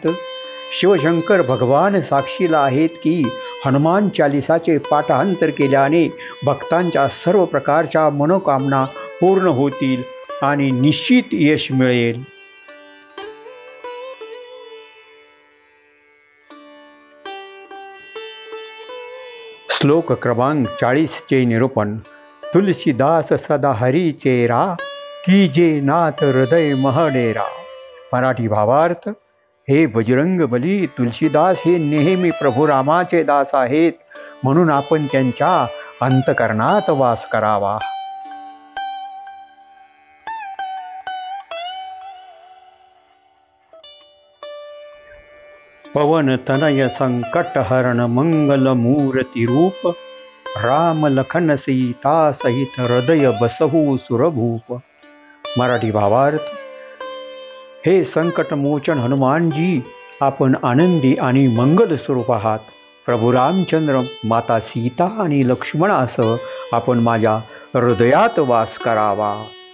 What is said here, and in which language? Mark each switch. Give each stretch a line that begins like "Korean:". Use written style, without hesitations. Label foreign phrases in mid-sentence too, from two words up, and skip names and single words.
Marathi: शिवशंकर भगवान साक्षीला आहेत की हनुमान चालिसाचे पाठांतर केल्याने भक्तांच्या सर्व प्रकारच्या मनोकामना पूर्ण होतील आणि निश्चित यश मिळेल. श्लोक क्रमांक 40 निरूपण.
Awadhi: तुलसीदास सदा हरी चेरा, कीजे नाथ हृदय महडेरा.
Marathi: मराठी भावार्थ. हे बजरंग बली, तुलसीदास हे नेहमी प्रभू रामाचे दास आहेत, म्हणून आपण त्यांच्या अंतकरणात वास करावा.
Awadhi: पवन तनय संकट हरण मंगल मूर्ति रूप, राम लखन सीता सहित हृदय बसहु सुरभूप.
Marathi: मराठी भावार्थ. हे संकट मोचन हनुमानजी, आपण आनंदी आणि मंगल स्वरूप आहात. प्रभू रामचंद्र, माता सीता आणि लक्ष्मणासह आपण माझ्या हृदयात वास करावा.